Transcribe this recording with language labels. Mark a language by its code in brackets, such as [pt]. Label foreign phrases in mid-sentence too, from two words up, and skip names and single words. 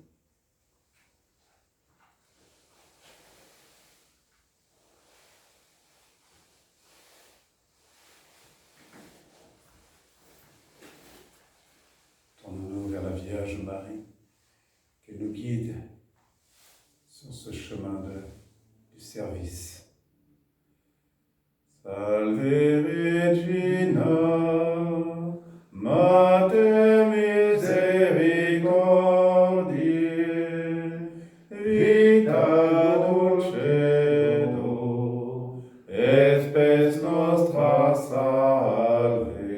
[fr] Tournons-nous vers la Vierge Marie, qu'elle nous guide sur ce chemin du service. [la] Salve Regina, Mater misericordiae, vita dulcedo, et spes nostra salve.